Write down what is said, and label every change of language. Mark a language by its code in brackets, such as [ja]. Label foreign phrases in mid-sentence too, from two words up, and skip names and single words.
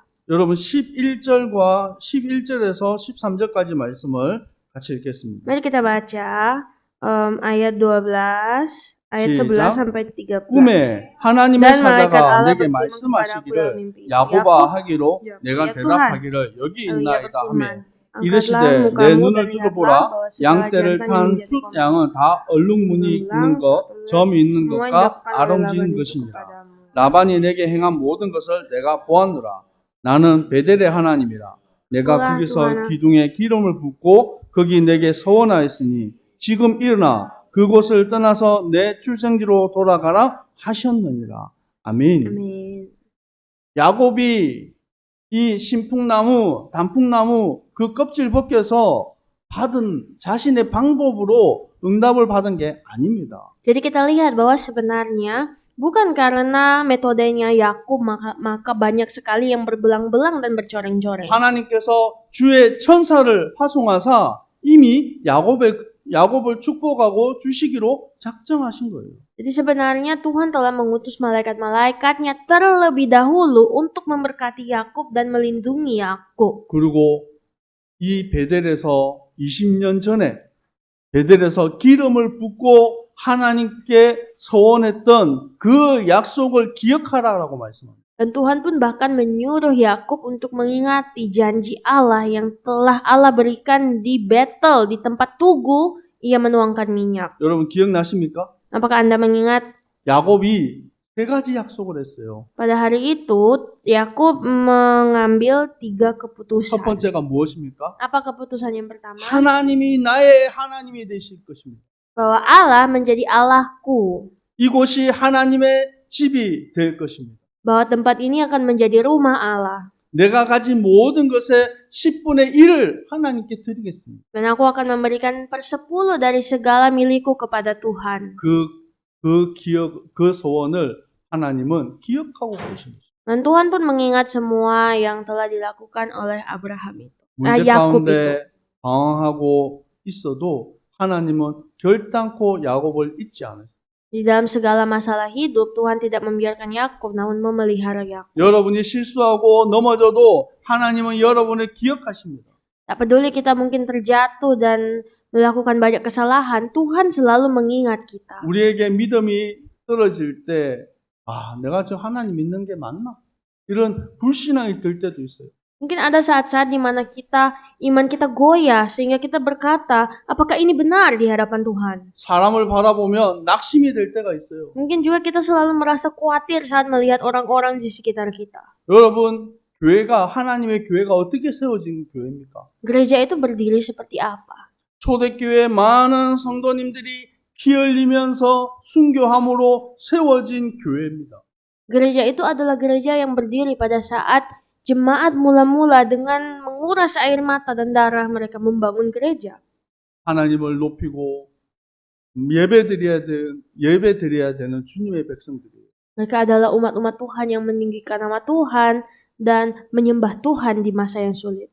[ko] 여러분 11절에서 13절까지 말씀을 같이 읽겠습니다. [id] Mari kita baca ayat 12, ayat 11 [ko] 시작. [id] sampai 13. [ko] 꿈에 하나님의 [id] Dan malaikat [ko] 사자가 [id] Allah [ko] 내게 [id] berfirman [ko] 말씀하시기를 [id] kepadaku dalam mimpi. [ko] 야곱아 하기로 [id] Ya, [ko] 내가 [id] ya [ko] 대답하기를 여기 [id] Ia [ko] 있나이다 하며 [id] berfirman, [ko] 이르시되 [id] angkatlah [ko] 내 [id] mukamu [ko] 눈을 [id] dan [ko] 뜯어보라 [id] lihatlah bahwa segala [ko] 양떼를 [id] jantan yang [ko] 탄 [id] menjadi [ko] 숫 [id] komat [ko] 양은 다 얼룩무늬 있는 것 점이 있는 [id] semua [ko] 것과 [id] dilakukan oleh [ko] 아름진 [id] Laban itu [ko] 것이니라 [id] kepadamu. [ko] 라반이 내게 행한 모든 것을 내가 보았노라 나는 베델의 하나님이라 내가 그와 거기서 또한 기둥에 기름을 붓고 거기 내게 서원하였으니 지금 일어나 그곳을 떠나서 내 출생지로 돌아가라 하셨느니라. 아멘. [id] Amin. [ko] 야곱이 이 신풍나무, 단풍나무 그 껍질 벗겨서 받은 자신의 방법으로 응답을 받은 게 아닙니다. [id] Jadi kita lihat bahwa sebenarnya bukan karena metodenya Yakub maka banyak sekali yang berbelang-belang dan bercoreng-coreng. [ko] 하나님께서 주의 천사를 파송하사 이미 야곱을 축복하고 주시기로 작정하신 거예요. [id] Jadi sebenarnya Tuhan telah mengutus malaikat-malaikatnya terlebih dahulu untuk memberkati Yakub dan melindungi Yakub. [ko] 그리고 이 베델에서 20년 전에 베델에서 기름을 붓고 하나님께 서원했던 그 약속을 기억하라라고 말씀합니다. [id] Dan Tuhan pun bahkan menyuruh Yakub untuk mengingati janji Allah yang telah Allah berikan di Betel, di tempat tugu ia menuangkan minyak. [ko] 여러분 기억나십니까? [id] Apakah Anda mengingat? [ko] 야곱이 세 가지 약속을 했어요. [id] Pada hari itu, Yakub mengambil 3 [ko] 첫 [id] keputusan. [ko] 번째가 무엇입니까? [id] Apa keputusan yang pertama? [ko] 하나님이 나의 하나님이 되실 것입니다. [id] Bahwa Allah menjadi Allahku. [ko] 이곳이 하나님의 집이 될 것입니다. [id] Bahwa tempat ini akan menjadi rumah Allah. [ko] 내가 가진 모든 것의 10분의 1을 하나님께 드리겠습니다. [id] Dan aku akan memberikan 1/10 dari segala milikku kepada Tuhan. [ko] 그 소원을 하나님은 기억하고 계십니다. [id] Dan Tuhan pun mengingat semua yang telah dilakukan oleh Abraham itu. [ko] 문제 [id] Yakub itu. [ko] 가운데 방황하고 있어도 하나님은 결단코 야곱을 잊지 않으세요. [id] Di dalam segala masalah hidup, Tuhan tidak membiarkan Yakub, namun memelihara Yakub. [ko] 여러분이 실수하고 넘어져도 하나님은 여러분을 기억하십니다. [id] Tak peduli kita mungkin terjatuh dan melakukan banyak kesalahan, Tuhan selalu mengingat kita. [ko] 우리에게 믿음이 떨어질 때, 내가 저 하나님 믿는 게 맞나? 이런 불신앙이 들 때도 있어요. [id] Mungkin ada saat-saat di mana iman kita goyah sehingga kita berkata, apakah ini benar di hadapan Tuhan? [ko] 사람을 바라보면 낙심이 될 때가 있어요. [id] Mungkin juga kita selalu merasa khawatir saat melihat orang-orang di sekitar kita. [ko] 여러분, 하나님의 교회가 어떻게 세워진 교회입니까? [id] Gereja itu berdiri seperti apa? [ko] 초대교회 많은 성도님들이 피 흘리면서 순교함으로 세워진 교회입니다. [id] Gereja itu adalah gereja yang berdiri pada saat jemaat mula-mula dengan menguras air mata dan darah mereka membangun gereja. [ko] 하나님을 높이고 예배드려야 되는 주님의 백성들이에요. [id] Mereka adalah umat-umat Tuhan yang meninggikan nama Tuhan dan menyembah Tuhan di masa yang sulit.